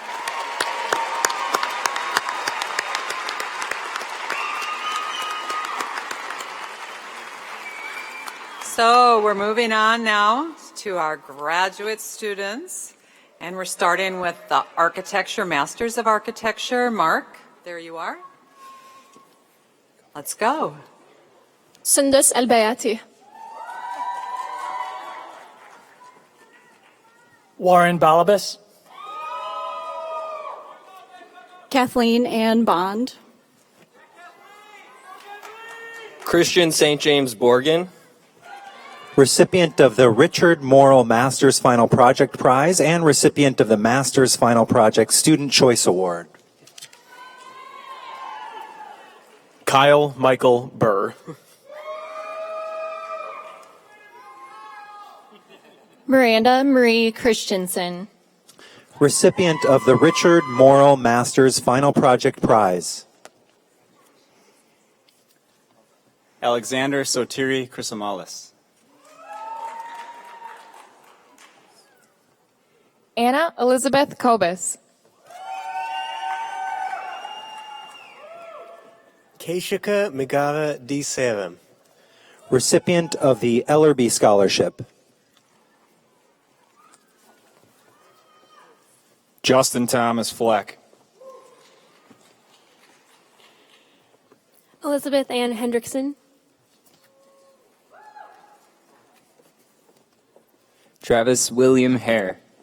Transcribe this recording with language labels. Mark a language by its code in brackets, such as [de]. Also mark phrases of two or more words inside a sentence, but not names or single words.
[en] So we're moving on now to our graduate students, and we're starting with the Architecture, Masters of Architecture. Mark, there you are. Let's go. Sundus Albayati. Warren Balabas. Kathleen Ann Bond. Christian St. James Borgen. Recipient of the Richard Morrill Masters Final Project Prize and recipient of the Masters Final Project Student Choice Award. Kyle Michael Burr. Miranda Marie Christensen. Recipient of the Richard Morrill Masters Final Project Prize. Alexander Sotiri Chrysomalis. Anna Elizabeth Kobus. Keishika Megara D. Serim. Recipient of the Ellerby Scholarship. Justin Thomas Fleck. Elizabeth Ann Hendrickson. Travis William Hare.